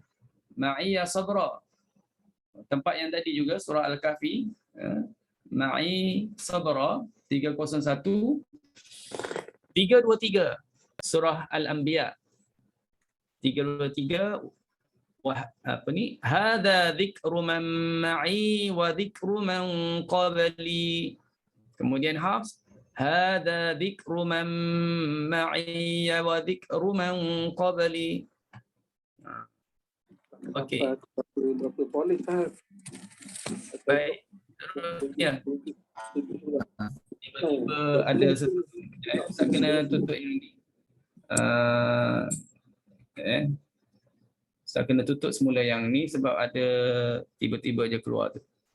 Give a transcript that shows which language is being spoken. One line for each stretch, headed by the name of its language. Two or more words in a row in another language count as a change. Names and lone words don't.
Arabic: معي صبرا.
Malay: Tempat yang tadi juga surah Al-Kahfi.
Arabic: معي صبرا 301.
Malay: 323 surah Al-Anbiya. 323 apa ni?
Arabic: هذا ذكر من معي وذكر من قبلي. Kemudian Hafs هذا ذكر من معي وذكر من قبلي.
Malay: Okey. Berapa polis lah. Baik. Ya. Tiba-tiba ada sesuatu. Saya kena tutup yang ni. Saya kena tutup semula yang ni sebab ada tiba-tiba je keluar tu.